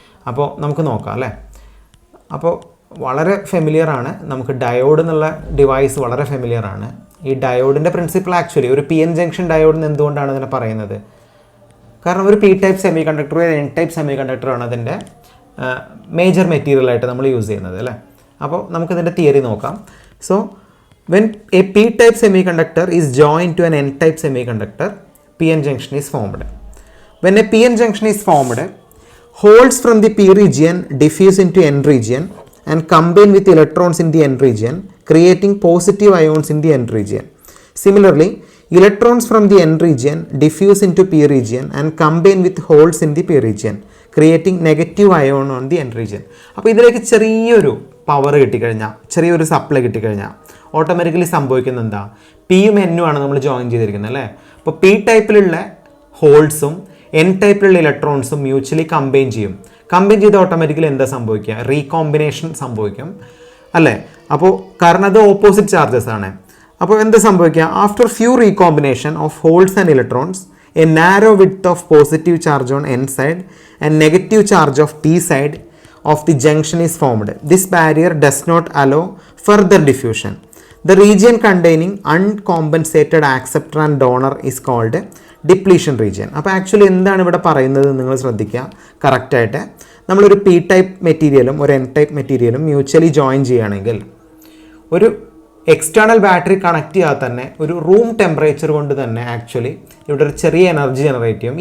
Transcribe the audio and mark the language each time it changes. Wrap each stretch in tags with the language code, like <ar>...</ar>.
<ml>അപ്പോൾ നമുക്ക് നോക്കാം അല്ലേ. അപ്പോൾ വളരെ ഫെമിലിയർ ആണ്, നമുക്ക് ഡയോഡ് എന്നുള്ള ഡിവൈസ് വളരെ ഫെമിലിയർ ആണ്. ഈ ഡയോഡിൻ്റെ പ്രിൻസിപ്പിൾ ആക്ച്വലി ഒരു പി എൻ ജംഗ്ഷൻ ഡയോഡ് എന്ന് എന്തുകൊണ്ടാണ് ഇതിനെ പറയുന്നത്, കാരണം ഒരു പി ടൈപ്പ് സെമി കണ്ടക്ടർ ഒരു എൻ ടൈപ്പ് സെമി കണ്ടക്ടറാണ് അതിൻ്റെ മേജർ മെറ്റീരിയലായിട്ട് നമ്മൾ യൂസ് ചെയ്യുന്നത് അല്ലേ. അപ്പോൾ നമുക്കിതിൻ്റെ തിയറി നോക്കാം.</ml> <en>So when a p-type semiconductor is joined to an n-type semiconductor, p-n junction is formed. When a p-n junction is formed, holes from the p region diffuse into n region and combine with electrons in the n region, creating positive ions in the n region. Similarly, electrons from the n region diffuse into p region and combine with holes in the p region, creating negative ion on the n region.</en> <ml>അപ്പോൾ ഇതിലേക്ക് ചെറിയൊരു power കിട്ടിക്കഴിഞ്ഞാൽ, ചെറിയൊരു supply കിട്ടിക്കഴിഞ്ഞാൽ automatically സംഭവിക്കുന്നത് എന്താ, പിയും എന്നും ആണ് നമ്മൾ ജോയിൻ ചെയ്തിരിക്കുന്നത് അല്ലേ. അപ്പോൾ പി ടൈപ്പിലുള്ള ഹോൾസും എൻ ടൈപ്പിലുള്ള ഇലക്ട്രോൺസും മ്യൂച്വലി കമ്പൈൻ ചെയ്യും. കമ്പൈൻ ചെയ്ത് ഓട്ടോമാറ്റിക്കലി എന്താ സംഭവിക്കുക, റീകോമ്പിനേഷൻ സംഭവിക്കും അല്ലേ. അപ്പോൾ കാരണം അത് ഓപ്പോസിറ്റ് ചാർജസ് ആണ്. അപ്പോൾ എന്താ സംഭവിക്കുക,</ml> <en>After few recombination of holes and electrons a narrow width of positive charge on N side and negative charge of T side of the junction is formed. This barrier does not allow further diffusion. The region containing uncompensated acceptor and donor is called depletion region.</en> <ml>അപ്പോൾ actually എന്താണ് ഇവിടെ പറയുന്നത് നിങ്ങൾ ശ്രദ്ധിക്കുക കറക്റ്റായിട്ട്. നമ്മളൊരു P type മെറ്റീരിയലും ഒരു എൻ ടൈപ്പ് മെറ്റീരിയലും മ്യൂച്വലി ജോയിൻ ചെയ്യുകയാണെങ്കിൽ ഒരു എക്സ്റ്റേണൽ ബാറ്ററി കണക്ട് ചെയ്യാതെ തന്നെ ഒരു റൂം ടെമ്പറേച്ചർ കൊണ്ട് തന്നെ ആക്ച്വലി ഇവിടെ ഒരു ചെറിയ എനർജി ജനറേറ്റ് ചെയ്യും.</ml>